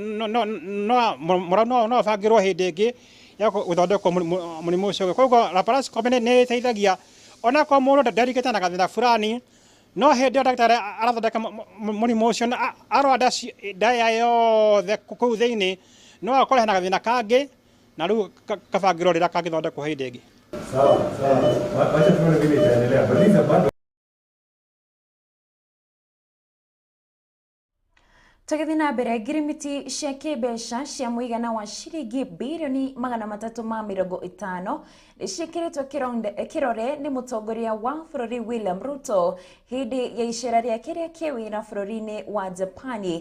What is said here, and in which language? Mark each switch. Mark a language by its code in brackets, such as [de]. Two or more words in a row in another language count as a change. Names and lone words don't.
[ki] no abangĩrwo hĩndĩ ĩngĩ ya gũthondekwo mũrimũ ũcio koguo laparoscopy nĩ ĩteithagia ona akorwo mũndũ ndarigĩte na gathĩna fulani no hĩndĩ ĩyo ndagĩtarĩ arathondeka mũrimũ ũcio arora nda yothe kũu thĩinĩ no akore hena gathĩna kangĩ na rĩu kabangĩrwo rĩrĩa kangĩthondekwo hĩndĩ ĩngĩ. [sw] Sawa. Wacha tuone vile itaendelea. Baliza bado [ki] Tũgĩthiĩ na mbere ngirimiti cia kĩmbeca cia mũigana wa ciringi birioni 350 nĩciĩkĩrĩtwo kĩrore nĩ mũtongoria wa bũrũri William Ruto hĩndĩ ya icera rĩake rĩa kĩwĩra bũrũri-inĩ wa Japani.